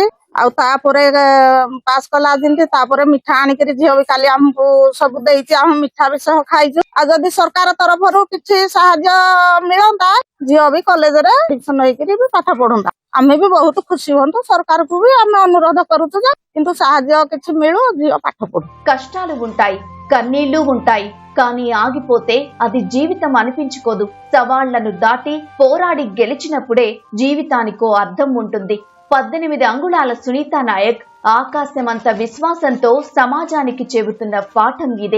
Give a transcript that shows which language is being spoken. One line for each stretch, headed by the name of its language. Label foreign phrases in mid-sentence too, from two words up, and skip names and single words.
Odia: ଆଉ ତାପରେ ପାସ୍ କଲା ଯେମିତି ତାପରେ ମିଠା ଆଣିକିରି ଝିଅ ବି କାଲି ଆମକୁ ସବୁ ଦେଇଛି। ଆମେ ମିଠା ବି ସହ ଖାଇଛୁ। ଆଉ ଯଦି ସରକାର ତରଫରୁ କିଛି ସାହାଯ୍ୟ ମିଳନ୍ତା ଝିଅ ବି କଲେଜରେ ଆଡମିସନ ହେଇକିରି ବି ପାଠ ପଢନ୍ତା, ଆମେ ବି ବହୁତ ଖୁସି ହୁଅନ୍ତୁ। ସରକାରକୁ ବି ଆମେ ଅନୁରୋଧ କରୁଛୁ ଯେ କିନ୍ତୁ ସାହାଯ୍ୟ କିଛି ମିଳୁ, ଝିଅ ପାଠ ପଢୁ।
Telugu: కష్టాలు ఉంటాయి, కన్నీళ్లు ఉంటాయి, కానీ ఆగిపోతే అది జీవితం అనిపించుకోదు. సవాళ్లను దాటి పోరాడి గెలిచినప్పుడే జీవితానికో అర్థం ఉంటుంది. 18 అంగుళాల సునీతా నాయక్ ఆకాశమంత విశ్వాసంతో సమాజానికి చెబుతున్న పాఠం ఇదే.